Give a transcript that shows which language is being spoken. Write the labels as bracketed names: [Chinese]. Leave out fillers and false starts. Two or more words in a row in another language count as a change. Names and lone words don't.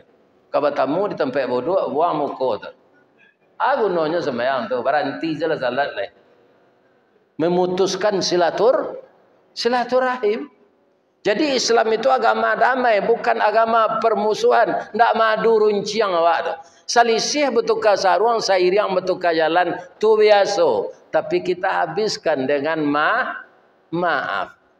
[Indonesian] Kalau tamu di tempat duduk buang muka tu. Gunanya sembayang tu. Berhenti je lah salat lah. Memutuskan silaturahim. Jadi Islam itu agama damai, bukan agama permusuhan. [Minangkabau] Tidak madu runciang awak tu. Salisih bertukar sarung, sairiang bertukar jalan, tu biasa. [Indonesian] Tapi kita habiskan dengan maaf.